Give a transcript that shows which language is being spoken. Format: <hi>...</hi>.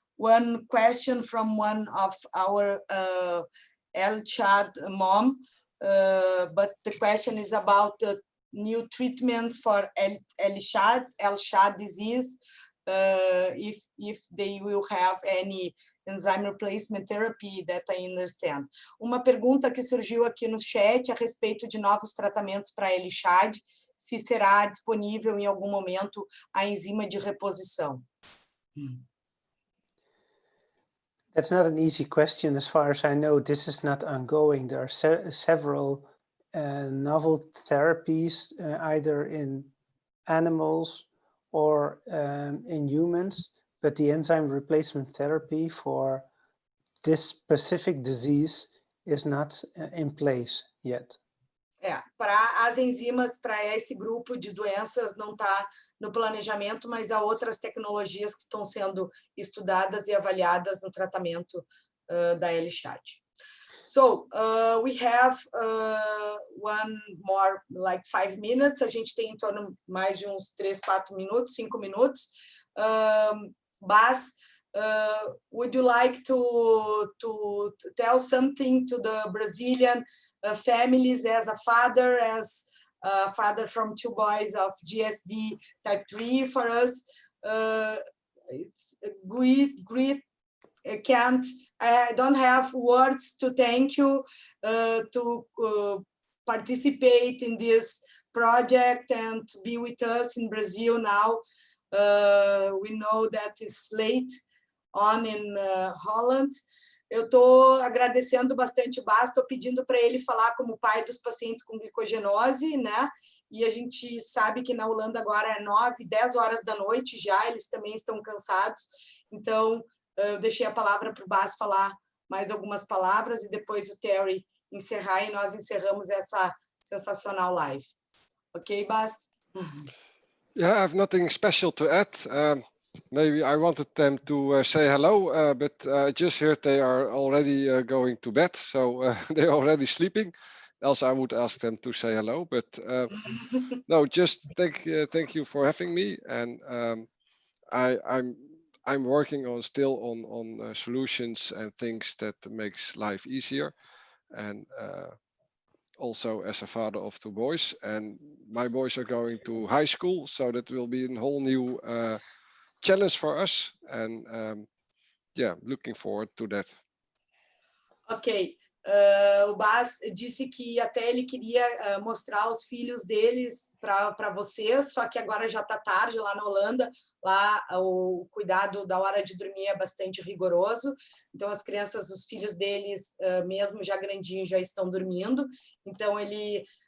<en>One question from one of our El-Chad mom, but the question is about the new treatments for El-Chad disease, if they will have any enzyme replacement therapy that I understand.</en> <pt>Uma pergunta que surgiu aqui no chat a respeito de novos tratamentos para El-Chad, se será disponível em algum momento a enzima de reposição.</pt> <en>That's not an easy question. As far as I know, this is not ongoing. There are several novel therapies, either in animals or in humans, but the enzyme replacement therapy for this specific disease is not in place yet.</en> <pt>Para as enzimas, para esse grupo de doenças não está no planejamento, mas há outras tecnologias que estão sendo estudadas e avaliadas no tratamento da El-Chad.</pt> <en>So we have one more, like 5 minutes.</en> <pt>A gente tem em torno mais de uns 3, 4 minutos, 5 minutos.</pt> <en>Bas, would you like to tell something to the Brazilian families as a father from 2 boys of GSD type 3 for us? It's a great. I don't have words to thank you to participate in this project and to be with us in Brazil now. We know that it's late on in Holland.</en> <pt>Eu estou agradecendo bastante o Bas, estou pedindo para ele falar como pai dos pacientes com glicogenose, né? E a gente sabe que na Holanda agora é 9, 10 horas da noite já, eles também estão cansados. Então, eu deixei a palavra para o Bas falar mais algumas palavras e depois o Terry encerrar e nós encerramos essa sensacional live.</pt> <en>Ok, Bas? Yeah, I have nothing special to add. Maybe I wanted them to say hello, but I just heard they are already going to bed, so they're already sleeping. Else I would ask them to say hello, but no, just thank you for having me. And I'm working on still on solutions and things that makes life easier. And also as a father of 2 boys, and my boys are going to high school, so that will be a whole new challenge for us, and yeah, looking forward to that.</en> <pt>Ok, o Bas disse que até ele queria mostrar os filhos deles para vocês, só que agora já está tarde lá na Holanda, lá o cuidado da hora de dormir é bastante rigoroso, então as crianças, os filhos deles, mesmo já grandinhos, já estão dormindo, então ele</pt>